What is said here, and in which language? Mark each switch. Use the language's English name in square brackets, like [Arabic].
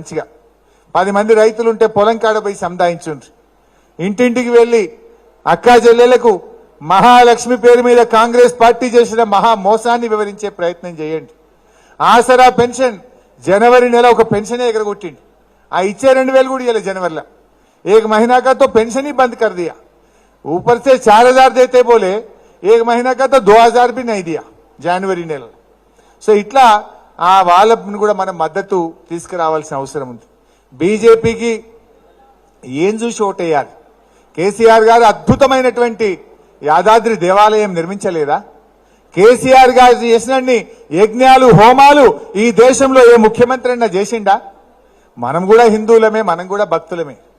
[Telugu] మంచిగా 10 మంది రైతులుంటే పొలం కాడ పోయి సంధాయించుండ్రు. ఇంటింటికి వెళ్లి అక్కా చెల్లెలకు మహాలక్ష్మి పేరు మీద కాంగ్రెస్ పార్టీ చేసిన మహా మోసాన్ని వివరించే ప్రయత్నం చేయండి. ఆసరా పెన్షన్ జనవరి నెల ఒక పెన్షనే ఎగరగొట్టిండి. ఆ ఇచ్చే 2000 కూడా ఇవ్వలేదు जनवरी। [Hindi] एक महीना का तो पेंशन ही बंद कर दिया, ऊपर से 4000 देते बोले, 1 महीना का तो 2000 भी नहीं दिया जनवरी నెల. [Telugu] సో ఇట్లా ఆ వాళ్ళని కూడా మనం మద్దతు తీసుకురావాల్సిన అవసరం ఉంది. బీజేపీకి ఏం చూసి ఓటేయాలి? కేసీఆర్ గారు అద్భుతమైనటువంటి యాదాద్రి దేవాలయం నిర్మించలేదా? కేసీఆర్ గారు చేసినన్ని యజ్ఞాలు హోమాలు ఈ దేశంలో ఏ ముఖ్యమంత్రి అయినా చేసిండా? మనం కూడా హిందువులమే, మనం కూడా భక్తులమే.